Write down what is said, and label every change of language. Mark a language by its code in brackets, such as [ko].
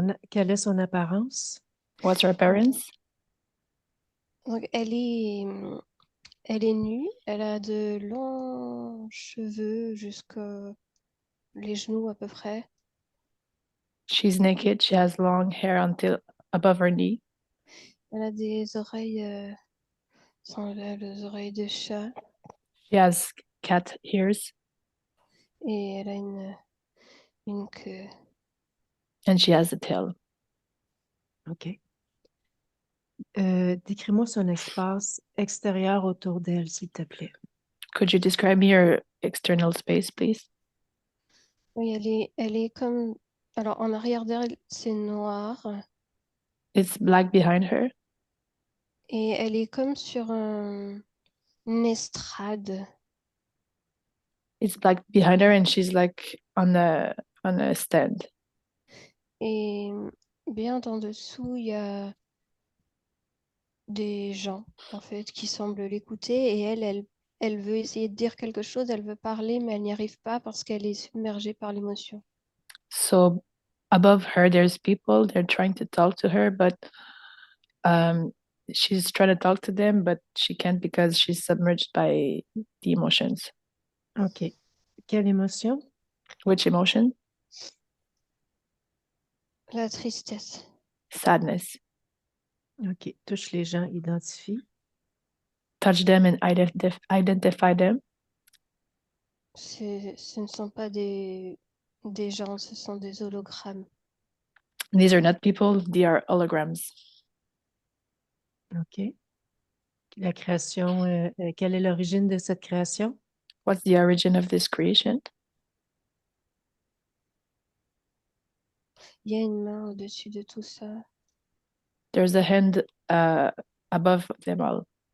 [fr] Quelle est son apparence? [en] What's her appearance? [fr] Donc, elle est nue. Elle a de longs cheveux jusqu'à les genoux à peu près. [en] She's naked. She has long hair until above her knee. [fr] Elle a des oreilles semblables aux oreilles de chat. [en] She has cat ears. [fr] Et elle a une queue. [en] And she has a tail. OK. [fr] Décris-moi son espace extérieur autour d'elle, s'il te plaît. [en] Could you describe your external space, please? [fr] Oui, elle est comme... Alors, en arrière d'elle, c'est noir. [en] It's black behind her. [fr] Et elle est comme sur une estrade. [en] It's black behind her, and she's like on a stand. [fr] Et bien en dessous, il y a des gens, en fait, qui semblent l'écouter. Et elle veut essayer de dire quelque chose, elle veut parler, mais elle n'y arrive pas parce qu'elle est submergée par l'émotion. [en] So above her, there's people. They're trying to talk to her, but she's trying to talk to them, but she can't because she's submerged by the emotions. [fr] OK. Quelle émotion? [en] Which emotion? [fr] La tristesse. [en] Sadness. [fr] OK. Touche les gens, identifie. [en] Touch them and identify them. [fr] Ce ne sont pas des gens, ce sont des hologrammes. [en] These are not people, they are holograms. OK. [fr] La création, quelle est l'origine de cette création? [en] What's the origin of this creation? [fr] Il y a une main au-dessus de tout ça. [en] There's a hand above them all.